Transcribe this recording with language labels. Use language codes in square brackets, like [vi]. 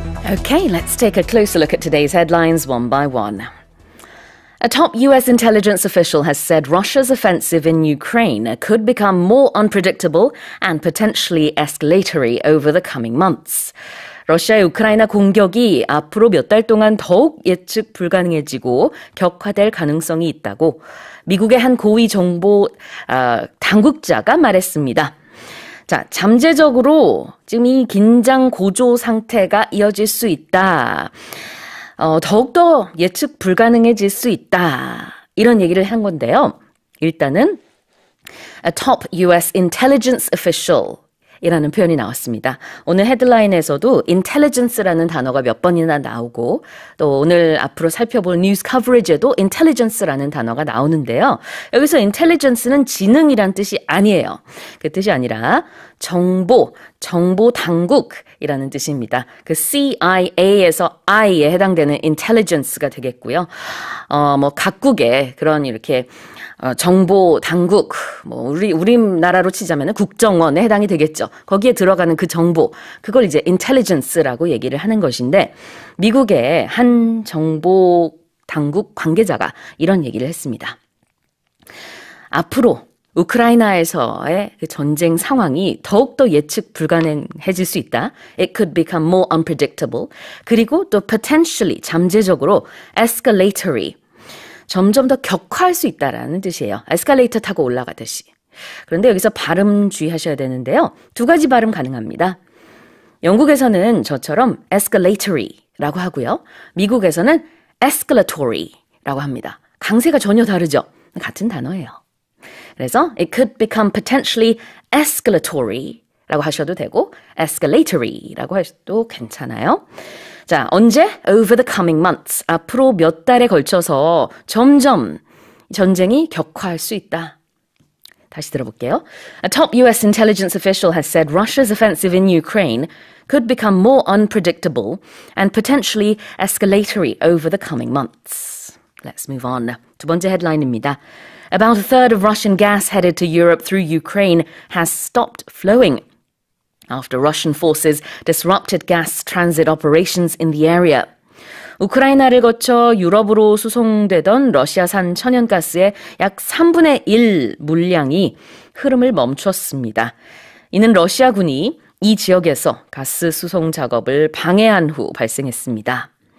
[en] Okay, let's take a closer look at today's headlines one by one. A top US intelligence official has said Russia's offensive in Ukraine could become more unpredictable and potentially escalatory over the coming months. [ko] 러시아의 우크라이나 공격이 앞으로 몇 달 동안 더욱 예측 불가능해지고 격화될 가능성이 있다고 미국의 한 고위 정보 당국자가 말했습니다. 자, 잠재적으로 지금 이 긴장 고조 상태가 이어질 수 있다. 더욱더 예측 불가능해질 수 있다. 이런 얘기를 한 건데요. 일단은 [en] a top US intelligence official [ko] 이라는 표현이 나왔습니다. 오늘 헤드라인에서도 intelligence라는 단어가 몇 번이나 나오고 또 오늘 앞으로 살펴볼 뉴스 커버리지에도 intelligence라는 단어가 나오는데요. 여기서 intelligence는 지능이란 뜻이 아니에요. 그 뜻이 아니라 정보 당국이라는 뜻입니다. 그 CIA에서 I에 해당되는 intelligence가 되겠고요. 각국의 그런 이렇게 정보 당국, 우리나라로 치자면 국정원에 해당이 되겠죠. 거기에 들어가는 그 정보, 그걸 이제 intelligence라고 얘기를 하는 것인데, 미국의 한 정보 당국 관계자가 이런 얘기를 했습니다. 앞으로 우크라이나에서의 그 전쟁 상황이 더욱더 예측 불가능해질 수 있다. [en] It could become more unpredictable. [ko] 그리고 또 potentially, 잠재적으로 escalatory. 점점 더 격화할 수 있다라는 뜻이에요. 에스컬레이터 타고 올라가듯이. 그런데 여기서 발음 주의하셔야 되는데요. 두 가지 발음 가능합니다. 영국에서는 저처럼 escalatory라고 하고요. 미국에서는 escalatory라고 합니다. 강세가 전혀 다르죠. 같은 단어예요. 그래서 [en] it could become potentially escalatory [ko] 라고 하셔도 되고 escalatory라고 하셔도 괜찮아요. 자, 언제? [en] Over the coming months. [ko] 앞으로 몇 달에 걸쳐서 점점 전쟁이 격화할 수 있다. 다시 들어볼게요. [en] A top US intelligence official has said Russia's offensive in Ukraine could become more unpredictable and potentially escalatory over the coming months. Let's move on. [ko] 두 번째 헤드라인입니다. [en] About a third of Russian gas headed to Europe through Ukraine has stopped flowing after Russian forces disrupted gas transit operations in the area. [ko] 우크라이나를 거쳐 유럽으로 수송되던 러시아산 천연가스의 약 3분의 1 물량이 흐름을 멈췄습니다. 이는 러시아군이 이 지역에서 가스 수송 작업을 방해한 후 발생했습니다.